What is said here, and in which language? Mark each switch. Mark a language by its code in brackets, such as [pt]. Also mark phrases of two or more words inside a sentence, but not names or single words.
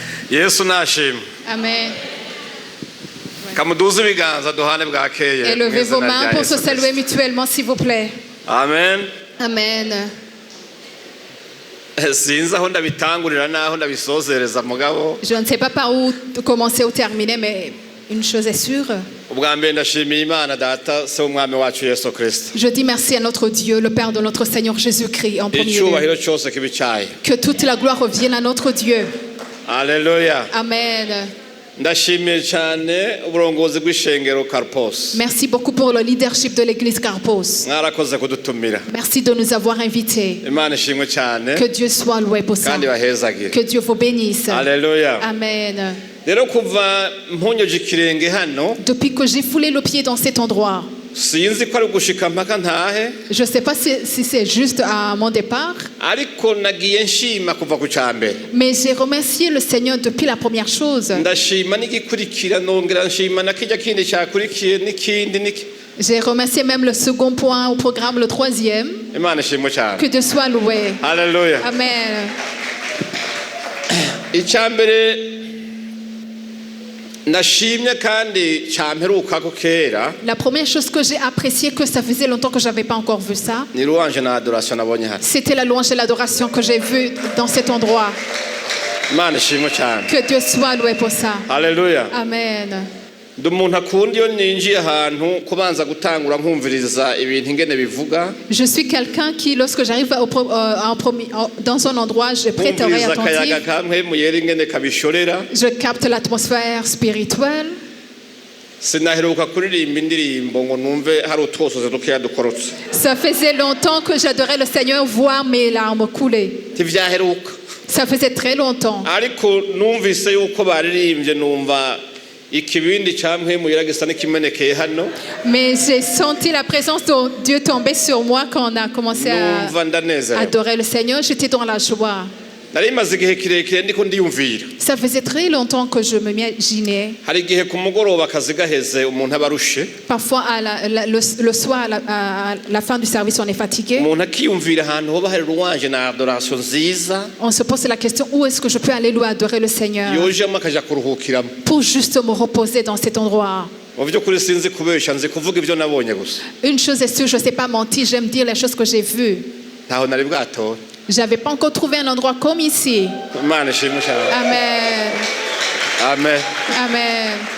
[rn] yesu nashimwe. Amen. Kamuduze ibiganza duhane bwakeye. [fr] Élevez vos mains pour se saluer mutuellement, s'il vous plaît. Amen. Amen. [rn] Sinzi aho ndabitangurira naho ndabisozereza mugabo. [fr] Je ne sais pas par où commencer ou terminer, mais une chose est sûre. [rn] Ubwa mbere ndashimiye Imana data se umwami wacu Yesu Kristo. [fr] Je dis merci à notre Dieu, le Père de notre Seigneur Jésus-Christ en premier lieu. [rn] Icyubahiro cyose kibicaye. [fr] Que toute la gloire revienne à notre Dieu. Alléluia. Amen. [rn] Ndashimiye cyane uburongozi bw'ishengero Carpos. [fr] Merci beaucoup pour le leadership de l'église Carpos. [rn] Mwarakoze kudutumira. [fr] Merci de nous avoir invités. [rn] Imana ishimwe cyane. [fr] Que Dieu soit loué pour ça. [rn] Kandi bahezagire. [fr] Que Dieu vous bénisse. Alléluia. Amen. [rn] Rero kuva mpunyoje ikirenge hano. [fr] Depuis que j'ai foulé le pied dans cet endroit, [rn] sinzi ko ari gushika mpaka ntahe. [fr] Je ne sais pas si c'est juste à mon départ. [rn] Ariko nagiye nshima kuva ku cyambere. [fr] Mais j'ai remercié le Seigneur depuis la première chose. [rn] Ndashima n'igikurikira nongera nshima nakijya kindi cyakurikiye n'ikindi. [fr] J'ai remercié même le second point au programme, le troisième. [rn] Imana ishimwe cyane. [fr] Que Dieu soit loué. Alléluia. Amen. [rn] Icyambere nashimye kandi cyamperuka ko kera. [fr] La première chose que j'ai apprécié, que ça faisait longtemps que je n'avais pas encore vu ça, [rn] Ni louange na adoration nabonye hano. [fr] c'était la louange et l'adoration que j'ai vue dans cet endroit. [rn] Imana ishimwe cyane. [fr] Que Dieu soit loué pour ça. Alléluia. Amen. [rn] Ndi umuntu akunda iyo ninjiye ahantu kubanza gutangura nkumviriza ibintu ingene bivuga. [fr] Je suis quelqu'un qui, lorsque j'arrive dans un endroit, je prête oreille attentive. Je capte l'atmosphère spirituelle. [rn] Sinaheruka kuririmba indirimbo ngo numve hari utwosoze dukeya dukorotse. [fr] Ça faisait longtemps que j'adorais le Seigneur, voir mes larmes couler. [rn] Tivyaheruka. [fr] Ça faisait très longtemps. [rn] Ariko numvise yuko baririmbye numva ikibindi cyamwemuyira gisa n'ikimenekeye hano. [fr] Mais j'ai senti la présence de Dieu tomber sur moi quand on a commencé à adorer le Seigneur. J'étais dans la joie. [rn] Nari maze igihe kirekire ndiko ndiyumvira. [fr] Ça faisait très longtemps que je m'imaginais. [rn] Hari igihe ku mugoroba akazi gaheze umuntu abarushe. [fr] Parfois le soir à la fin du service on est fatigué. [rn] Umuntu akiyumvira ahantu hoba hari louange na adoration nziza. [fr] On se pose la question, où est-ce que je peux aller louer adorer le Seigneur? [rn] Yojemo akaja kuruhukiramo. [fr] Pour juste me reposer dans cet endroit. Une chose est sûre, je ne sais pas mentir, j'aime dire les choses que j'ai vues. Je n'avais pas encore trouvé un endroit comme ici. Amen. Amen. Amen.